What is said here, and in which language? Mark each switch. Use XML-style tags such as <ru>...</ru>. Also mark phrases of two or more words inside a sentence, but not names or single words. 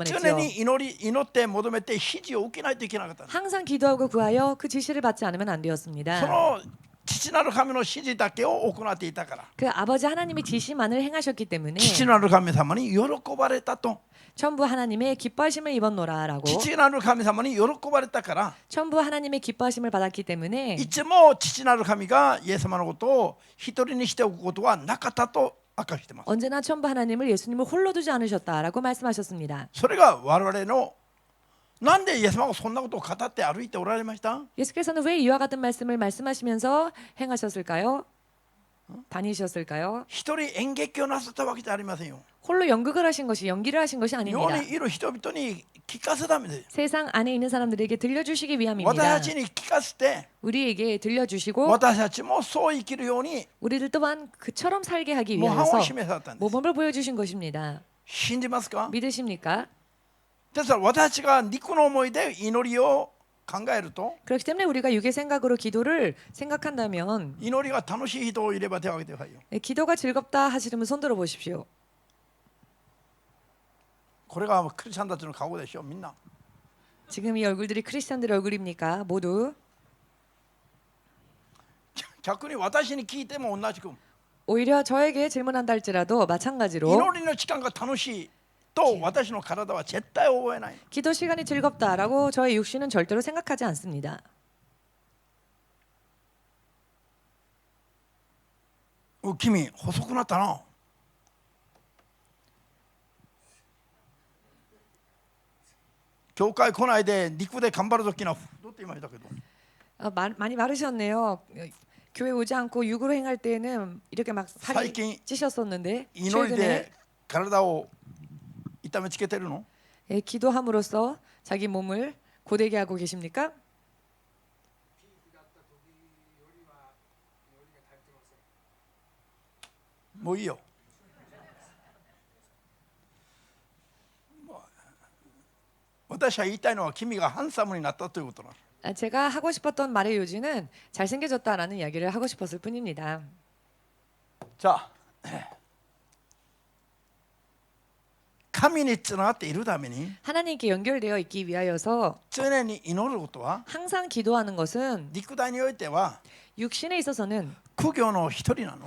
<ja>常</ja> <ko>했죠.</ko> <ja>に祈って求めて指示を受けないといけなかったの。</ja> <ko>항상 기도하고 구하여 그 지시를 받지 않으면 안</ko> <ja>そ</ja> <ko>되었습니다.</ko> <ja>の父なる神の指示だけを行っていたから</ja> <ko>그 아버지 하나님의 지시만을 행하셨기 때문에</ko> <ja>父なる神様に喜ばれたと。</ja> <ko>전부 하나님의 기뻐하심을 입었노라라고</ko> <ja>父なる神様に喜ばれたから</ja> <ko>전부 하나님의 기뻐하심을 받았기 때문에</ko> <ja>いつも父なる神がイエス様のことを一人にしておくことはなかったと明かしています。</ja> <ko>언제나 전부 하나님을 예수님을 홀로 두지 않으셨다라고 말씀하셨습니다.</ko> <ja>それが我々のなんでイエス様がそんなことを語って歩いておられました？</ja> <ko>예수께서는 왜 이와 같은 말씀을 말씀하시면서 행하셨을까요? 다니셨을까요?</ko> <ja>一人演劇をなさったわけじゃありませんよ。</ja> <ko>홀로 연극을 하신 것이 연기를 하신 것이</ko> <ja>世</ja> <ko>아닙니다.</ko> <ja>にいる人々に聞かせためです。</ja> <ko>세상 안에 있는 사람들에게 들려주시기</ko> <ja>私</ja> <ko>위함입니다.</ko> <ja>たちに聞かせて</ja> <ko>우리에게 들려주시고</ko> <ja>私たちもそう生きるように</ja> <ko>우리들 또한 그처럼 살게 하기</ko> <ja>模範</ja> <ko>위해서</ko> <ja>を示されたんです。</ja> <ko>모범을 보여주신 것입니다.</ko> <ja>信じますか？</ja> <ko>믿으십니까?</ko> <ja>ですから私たちが肉の思いで祈りを考えると</ja> <ko>그렇기 때문에 우리가 육의 생각으로 기도를 생각한다면</ko> <ja>祈りが楽しい人いれば手を挙げてくださいよ。</ja> <ko>기도가 즐겁다 하시려면 손 들어 보십시오.</ko> <ja>これがクリスチャンたちの顔でしょみんな。</ja> <ko>지금 이 얼굴들이 크리스찬들의 얼굴입니까? 모두</ko> <ja>逆に私に聞いても同じく</ja> <ko>오히려 저에게 질문한다 할지라도 마찬가지로</ko> <ja>祈りの時間が楽しいと私の体は絶対覚えない。</ja> <ko>기도 시간이 즐겁다라고 저의 육신은 절대로 생각하지 않습니다.</ko> <ja>君細くなったな。教会来ないで肉で頑張る時のどって言いましたけど</ja> <ko>많이 마르셨네요. 교회 오지 않고 육으로 행할 때는 이렇게 막 살이</ko> <ja>最近</ja> <ko>찌셨었는데</ko> <ja>祈り</ja> <ko>최근에</ko> <ja>で体を痛めつけてるの？</ja> <ko>기도함으로써 자기 몸을 고되게 하고 계십니까?</ko> <ja>もういいよ。私は言いたいのは君がハンサムになったということなの。</ja> <ko>제가 하고 싶었던 말의 요지는 잘생겨졌다라는 이야기를 하고 싶었을 뿐입니다.</ko> <ja>じゃあ神につながっているために</ja> <ko>하나님께 연결되어 있기 위하여서</ko> <ja>常に祈ることは</ja> <ko>항상 기도하는 것은</ko> <ja>肉体においては</ja> <ko>육신에 있어서는</ko> <ja>苦行の一人なの。</ja>